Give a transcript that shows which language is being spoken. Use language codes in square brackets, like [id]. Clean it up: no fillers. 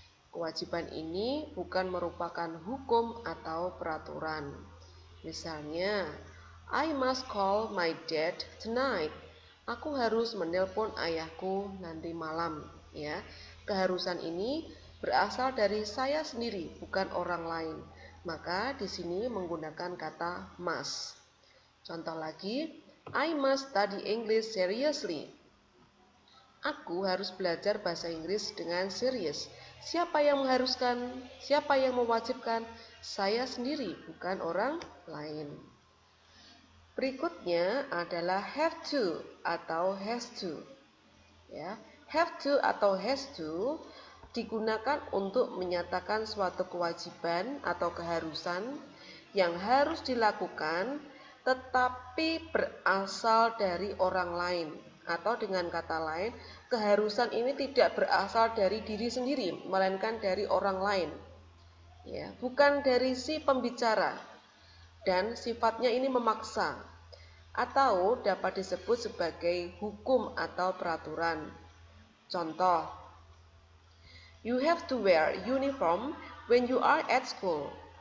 [id] Kewajiban ini bukan merupakan hukum atau peraturan. Misalnya, [en] I must call my dad tonight. [id] Aku harus menelpon ayahku nanti malam, ya. Keharusan ini berasal dari saya sendiri, bukan orang lain. Maka di sini menggunakan kata must. Contoh lagi, [en] I must study English seriously. [id] Aku harus belajar bahasa Inggris dengan serius. Siapa yang mengharuskan? Siapa yang mewajibkan? Saya sendiri, bukan orang lain. Berikutnya adalah have to atau has to. Ya. Have to atau has to digunakan untuk menyatakan suatu kewajiban atau keharusan yang harus dilakukan tetapi berasal dari orang lain, atau dengan kata lain, keharusan ini tidak berasal dari diri sendiri, melainkan dari orang lain. Ya, bukan dari si pembicara, dan sifatnya ini memaksa, atau dapat disebut sebagai hukum atau peraturan. Contoh, [en] you have to wear uniform when you are at school.